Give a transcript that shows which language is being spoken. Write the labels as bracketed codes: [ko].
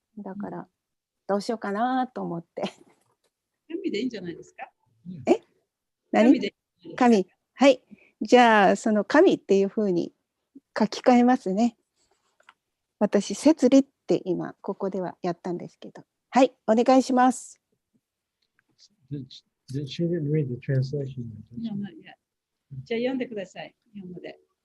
[ja] だからどうしようかなと思って。神でいいんじゃないですか。何？神で。神。はい。じゃあその神っていうふうに書き換えますね。私、摂理って今ここではやったんですけど。はい、お願いします。 [en] She didn't read the translation. No, not yet. [ja] じゃあ読んでください、日本語で。